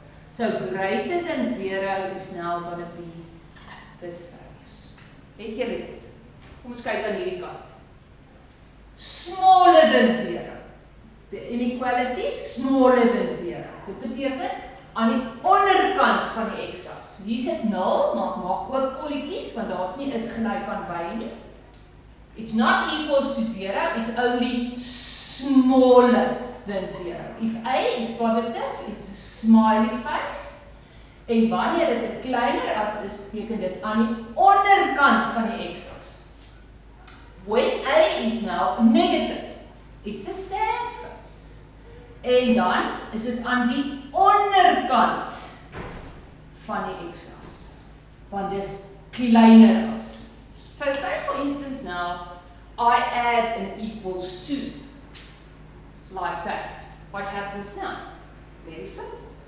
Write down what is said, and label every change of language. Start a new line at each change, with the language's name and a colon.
English: So greater than 0 is now going to be this values.
Afrikaans: Het julle dit? Kom ons kyk aan hierdie kant.
English: Smaller than 0. The inequality smaller than 0.
Afrikaans: Dit beteken aan die onderkant van die x-as. Hier sit 0, maar maak ook kolletjies, want daar's nie is gelyk aan y nie.
English: It's not equals to 0, it's only smaller than 0. If a is positive, it's a smiley face.
Afrikaans: En wanneer dit 'n kleiner as is, beteken dit aan die onderkant van die x-as.
English: When a is now negative, it's a sad face.
Afrikaans: En dan is dit aan die onderkant van die x-as, want dis kleiner as.
English: So say for instance now, I add an equals to, like that. What happens now? Very simple.